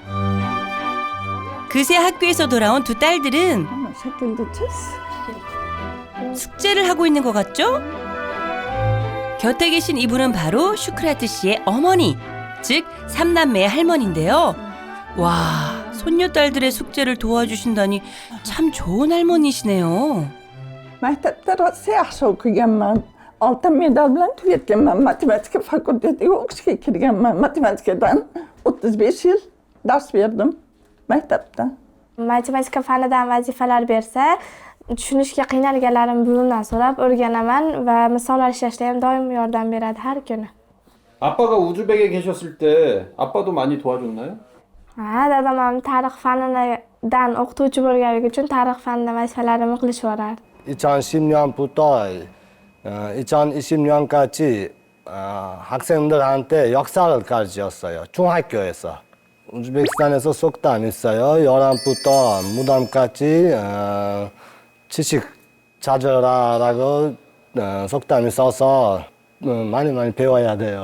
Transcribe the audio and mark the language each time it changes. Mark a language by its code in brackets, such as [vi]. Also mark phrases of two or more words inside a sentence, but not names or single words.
[ko] 그새 학교에서 돌아온 두 딸들은 숙제를 하고 있는 것 같죠? 곁에 계신 이분은 바로 슈크라트 씨의 어머니, 즉 삼남매의 할머니인데요. 와, 손녀딸들의 숙제를 도와주신다니 참 좋은 할머니시네요. [uz] maktabda rosa yaxshi o'qiganman. Oltin medal bilan tugatganman. Matematika fakultetiga o'qishga kirganman. Matematikadan 35 yil dars berdim maktabda. Matematika fanidan vazifalar bersa, tushunishga qiynalganlarim buvimdan so'rab o'rganaman va misollar ishlashda ham doim yordam beradi har kuni. [ko] 아빠가 우즈벡에 계셨을 때 아빠도 많이 도와줬나요? [uz] Dadam ham tarix fanidan o'qituvchi bo'lganligi uchun tarix fanidan vazifalarimni qilishib yuborardi. [ko] 2010년부터 2020년까지 학생들한테 역사를 가르쳤어요. 중학교에서. 우즈베키스탄에서 속담이 있어요. 열람부터 무덤까지 지식 찾으라라고 속담이 써서 많이 배워야 돼요.